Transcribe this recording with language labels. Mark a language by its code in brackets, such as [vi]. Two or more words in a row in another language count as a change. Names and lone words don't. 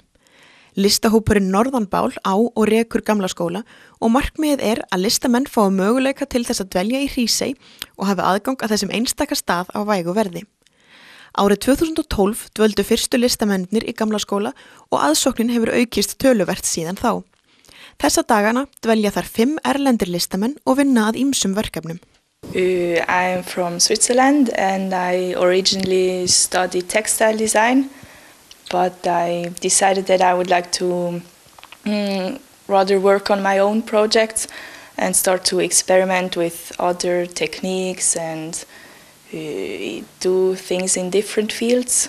[is] Listahópurinn Norðanbál á og rekur gamla skóla og markmiðið að listamenn fái möguleika til þess að dvelja í Hrísey og hafi aðgang að þessum einstaka stað á vægu verði. Árið 2012 dvöldu fyrstu listamennir í gamla skóla og aðsóknin hefur aukist töluvert síðan þá. Þessa dagana dvelja þar 5 erlendir listamenn og vinna að ýmsum verkefnum. [en] I am from Switzerland and I originally studied textile design, but I decided that I would like to rather work on my own projects and start to experiment with other techniques and do things in different fields.